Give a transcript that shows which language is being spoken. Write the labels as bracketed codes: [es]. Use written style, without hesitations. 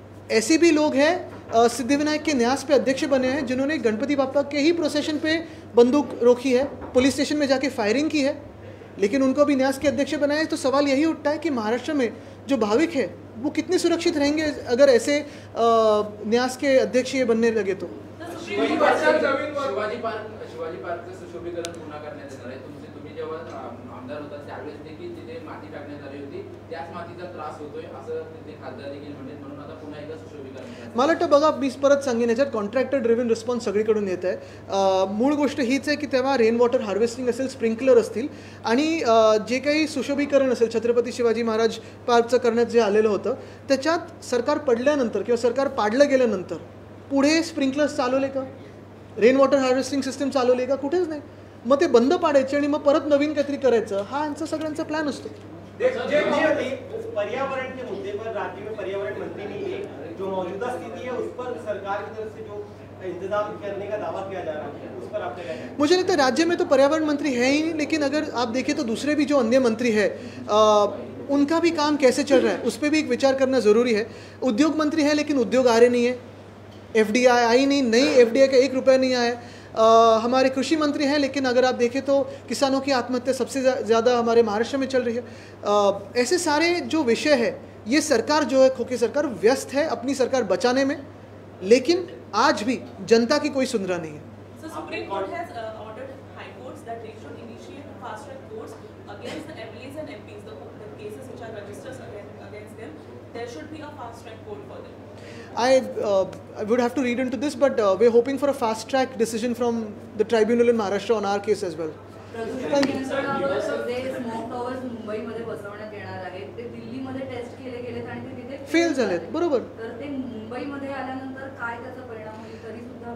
[hi] ऐसे भी लोग हैं सिद्धिविनायक के न्यास पे अध्यक्ष बने हैं जिन्होंने गणपति बापा के ही प्रोसेशन पे बंदूक रोकी है, पुलिस स्टेशन में जाके फायरिंग की है, लेकिन उनको भी न्यास के अध्यक्ष बनाया है. तो सवाल यही उठता है कि महाराष्ट्र में जो भाविक है वो कितने सुरक्षित रहेंगे अगर ऐसे न्यास के अध्यक्ष ये बनने लगे तो. [mr] शिवाजी पार्कचं सुशोभीकरण पुन्हा करण्यात येणार आहे. तुम्ही जेव्हा आमदार होता त्यावेळेस देखील तिथे माती टाकण्यात आली होती, त्याच मातीचा त्रास होतोय असं तिथे खासदार देखील म्हणले, म्हणून आता पुन्हा एकदा सुशोभीकरण. मला वाटतं बघा, मी परत सांगेन, याच्यात [en] contractor driven response [mr] सगळीकडून येत आहे. मूळ गोष्ट हीच आहे की तेव्हा रेन वॉटर हार्वेस्टिंग असेल, स्प्रिंकलर असतील, आणि जे काही सुशोभीकरण असेल छत्रपती शिवाजी महाराज पार्कचं करण्यात जे आलेलं होतं त्याच्यात सरकार पडल्यानंतर किंवा सरकार पाडलं गेल्यानंतर पुढे स्प्रिंकलर्स चालवले का, रेन वॉटर हार्वेस्टिंग सिस्टम चालवली का? कुठेच नाही. मग ते बंद पाडायचे आणि मग परत नवीन काहीतरी करायचं, हा यांचा सगळ्यांचा प्लॅन असतो. [hi] पर्यावरण के मुद्दे पर राज्य में पर्यावरण मंत्री नहीं है, जो मौजूदा स्थिति है उस पर सरकार की तरफ से जो इंतजाम करने का दावा किया जा रहा है उस पर आपने क्या? मुझे लगता है राज्य में तो पर्यावरण मंत्री है ही नहीं, लेकिन अगर आप देखें तो दूसरे भी जो अन्य मंत्री है उनका भी काम कैसे चल रहा है उस पर भी एक विचार करना ज़रूरी है. उद्योग मंत्री है लेकिन उद्योग आ रहे नहीं है, FDI आई नहीं, नई FDI का 1 रुपया नहीं आया. हमारे कृषि मंत्री हैं लेकिन अगर आप देखें तो किसानों की आत्महत्या सबसे ज़्यादा हमारे महाराष्ट्र में चल रही है. ऐसे सारे जो विषय है, ये सरकार जो है, खोखी सरकार व्यस्त है अपनी सरकार बचाने में, लेकिन आज भी जनता की कोई सुन रहा नहीं है. [en] So Supreme Court has ordered high courts that they should initiate fast track courts against the MLAs and MPs, the cases which are registered against them. There should be a fast track court for them. I would have to read into this, but we're hoping for a fast track decision from the tribunal in Maharashtra on our case as well. Thank you. [mr] जे smoke towers मुंबईमध्ये बसवण्यात येणार आहेत ते दिल्लीमध्ये taste केले गेलेत आणि ते तिथे फेल झालेत, बरोबर. तर ते मुंबईमध्ये आल्यानंतर काय त्याचा परिणाम होईल तरी सुद्धा